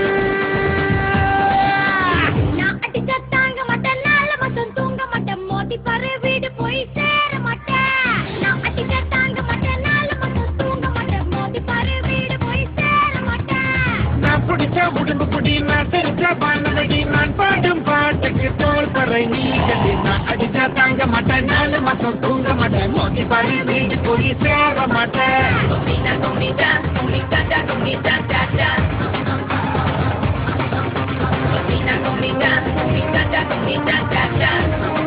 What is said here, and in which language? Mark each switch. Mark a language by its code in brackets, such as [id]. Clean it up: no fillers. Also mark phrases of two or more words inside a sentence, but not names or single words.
[ta] நான் அடிச்சா தாங்க மாட்டேன் 4 மாசம் தூங்க மாட்டேன் மோதி பாரு வீடு போய் சேர மாட்டேன் நான் அடிச்சா தாங்க மாட்டேன் 4 மாசம் தூங்க மாட்டேன் மோதி பாரு வீடு போய் சேர மாட்டேன் நான் பிடிச்ச உடம்பு புடி நான் தெரிஞ்ச வானவடி நான் பாடும் பாட்டுக்கு தோல் பறை நீ கட்டி நான் அடிச்சா தாங்க மாட்டேன் 4 மாசம் தூங்க மாட்டேன் மோதி பாரு வீடு போய் சேர மாட்டேன் [es] Cocina con mi cha-cha, con mi cha-cha-cha. Cocina con mi cha-cha, con mi cha-cha-cha.